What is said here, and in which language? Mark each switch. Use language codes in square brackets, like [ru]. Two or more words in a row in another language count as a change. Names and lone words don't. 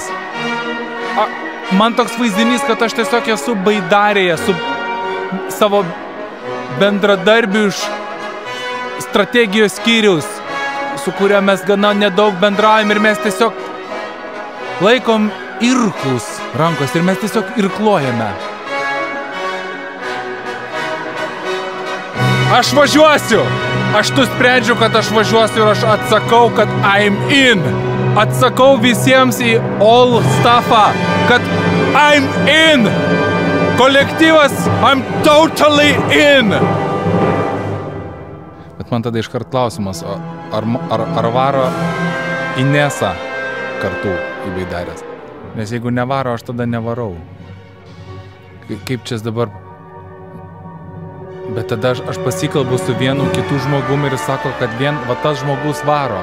[lt] Man toks vaizdinys, kad aš tiesiog esu baidarėje, su savo bendradarbiu iš strategijos skyriaus, su kuria mes gana nedaug bendraujam ir mes tiesiog laikom irklus rankos ir mes tiesiog irkluojame. Aš važiuosiu! Aš nusprendžiu, kad aš važiuosiu ir aš atsakau, kad [en] I'm in. [lt] Atsakau visiems į [en] all stuffą, [lt] kad [en] I'm in. [lt] Kolektyvas, [en] I'm totally in. [lt] Bet man tada iškart klausimas, ar varo Inesa kartu į baidarės? Nes jeigu nevaro, aš tada nevarau. Kaip čia dabar... Bet tada aš pasikalbu su vienu kitu žmogum ir sako, kad va tas žmogus varo.